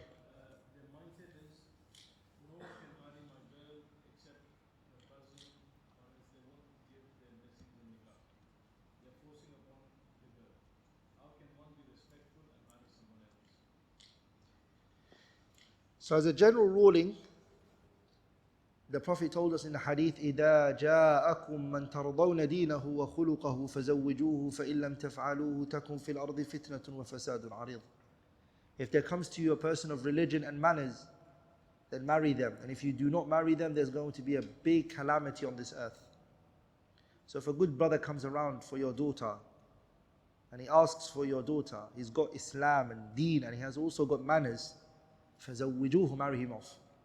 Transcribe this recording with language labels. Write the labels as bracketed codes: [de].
[en] Their mindset is, no one can marry my girl except my cousin, or else they won't give their blessings in nikah. They're forcing upon the girl. How can one be respectful and marry someone else? So as a general ruling, the Prophet told us in the hadith, [ar] إِذَا جَاءَكُم مَّن تَرْضَوْنَ دِينَهُ وَخُلُقَهُ فَزَوِّجُوهُ فَإِن لَّمْ تَفْعَلُوهُ تَكُن فِي الْأَرْضِ فِتْنَةٌ وَفَسَادٌ عَرِيضٌ. [en] If there comes to you a person of religion and manners, then marry them. And if you do not marry them, there's going to be a big calamity on this earth. So if a good brother comes around for your daughter, and he asks for your daughter, he's got Islam and deen, and he has also got manners, [ar] فَزَوِّجُوهُ, [en] marry him off.